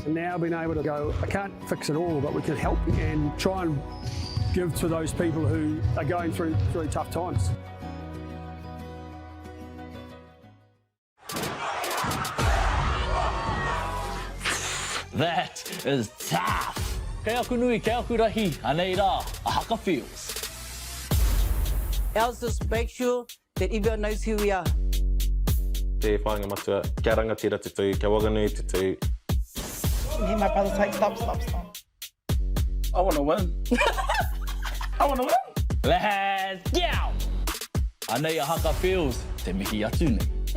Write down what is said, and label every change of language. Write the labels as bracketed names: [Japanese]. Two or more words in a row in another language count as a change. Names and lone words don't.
[English] And now being able to go, I can't fix it all, but we can help and try and give to those people who are going through tough times. That is tough. [Māori] Kei aku nui, kei aku rahi, anei rā, [English] a haka feels. Ours just make sure that everyone knows who we are. [Māori] Te whāinga matua, kia rangatira te tū, kia Whanganui te tū. [English] Me and my brother take stop. I want to win. I want to win. Let's go. [Māori] Anei [English] a haka feels, [Māori] te mihi atu nei.